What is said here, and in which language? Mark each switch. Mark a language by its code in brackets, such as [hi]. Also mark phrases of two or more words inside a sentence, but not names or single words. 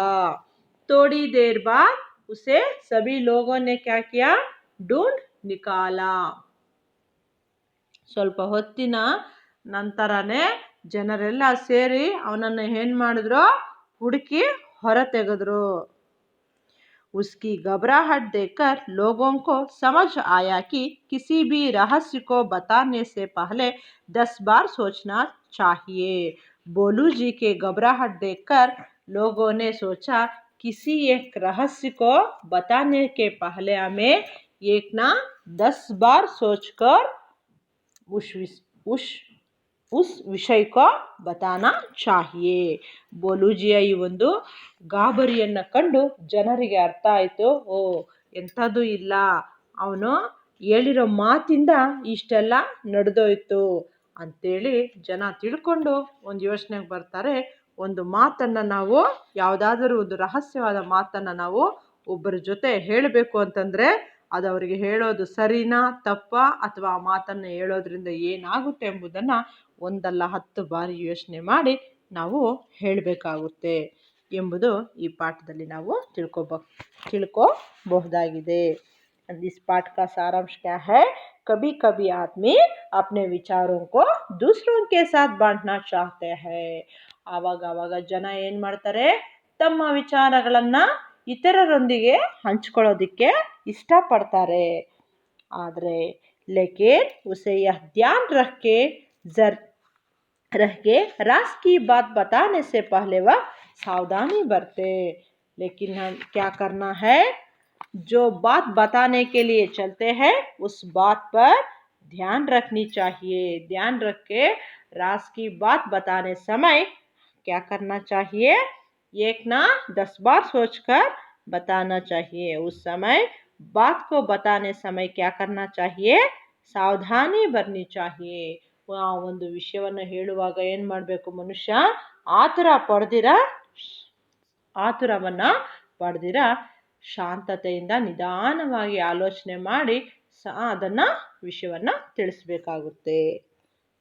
[hi] थोड़ी देर बाद उसे सभी लोगोंने क्या किया? ढूंढ निकाला. [kn] ಸ್ವಲ್ಪ ಹೊತ್ತಿನ ನಂತರನೇ ಜನರೆಲ್ಲ ಸೇರಿ ಅವನನ್ನು ಏನು ಮಾಡಿದ್ರು, ಹುಡುಕಿ ಹೊರ ತೆಗೆದ್ರು. [hi] उसकी घबराहट देखकर लोगों को समझ आया कि किसी भी रहस्य को बताने से पहले 10 बार सोचना चाहिए. बोलू जी के घबराहट देखकर लोगों ने सोचा किसी एक रहस्य को बताने के पहले हमें एक ना 10 बार सोचकर उस विषय को बताना चाहिए. [kn] ಬೋಲೂಜಿಯ ಈ ಒಂದು ಗಾಬರಿಯನ್ನು ಕಂಡು ಜನರಿಗೆ ಅರ್ಥ ಆಯಿತು, ಓ ಎಂಥದ್ದು ಇಲ್ಲ, ಅವನು ಹೇಳಿರೋ ಮಾತಿಂದ ಇಷ್ಟೆಲ್ಲ ನಡೆದೋಯ್ತು ಅಂತೇಳಿ ಜನ ತಿಳ್ಕೊಂಡು ಒಂದು ಯೋಚನೆಗೆ ಬರ್ತಾರೆ. ಒಂದು ಮಾತನ್ನು ನಾವು, ಯಾವುದಾದರೂ ಒಂದು ರಹಸ್ಯವಾದ ಮಾತನ್ನು ನಾವು ಒಬ್ಬರ ಜೊತೆ ಹೇಳಬೇಕು ಅಂತಂದರೆ ಅದು ಅವರಿಗೆ ಹೇಳೋದು ಸರಿನಾ ತಪ್ಪಾ, ಅಥವಾ ಆ ಮಾತನ್ನು ಹೇಳೋದ್ರಿಂದ ಏನಾಗುತ್ತೆ ಎಂಬುದನ್ನು ಒಂದಲ್ಲ 10 ಬಾರಿ ಯೋಚನೆ ಮಾಡಿ ನಾವು ಹೇಳಬೇಕಾಗುತ್ತೆ ಎಂಬುದು ಈ ಪಾಠದಲ್ಲಿ ನಾವು ತಿಳ್ಕೋಬಹುದಾಗಿದೆ. [hi] इस पाठ का सारांश क्या है? कभी कभी आदमी अपने विचारों को दूसरों के साथ बांटना चाहते हैं. [kn] ಆವಾಗ ಜನ ಏನು ಮಾಡ್ತಾರೆ, ತಮ್ಮ ವಿಚಾರಗಳನ್ನು ಇತರರೊಂದಿಗೆ ಹಂಚ್ಕೊಳ್ಳೋದಕ್ಕೆ ಇಷ್ಟಪಡ್ತಾರೆ. [hi] ಆದರೆ लेकिन उसे यह ध्यान रख के राज की बात बताने से पहले वह सावधानी बरते. लेकिन हम क्या करना है, जो बात बताने के लिए चलते हैं उस बात पर ध्यान रखनी चाहिए. ध्यान रख के राज की बात बताने समय क्या करना चाहिए, एक ना 10 बार सोचकर बताना चाहिए. उस समय बात को बताने समय क्या करना चाहिए, सावधानी बरनी चाहिए. [kn] ಆ ಒಂದು ವಿಷಯವನ್ನು ಹೇಳುವಾಗ ಏನು ಮಾಡಬೇಕು, ಮನುಷ್ಯ ಆತುರವನ್ನು ಪಡೆದಿರ ಶಾಂತತೆಯಿಂದ ನಿಧಾನವಾಗಿ ಆಲೋಚನೆ ಮಾಡಿ ಅದನ್ನು ವಿಷಯವನ್ನು ತಿಳಿಸ್ಬೇಕಾಗುತ್ತೆ.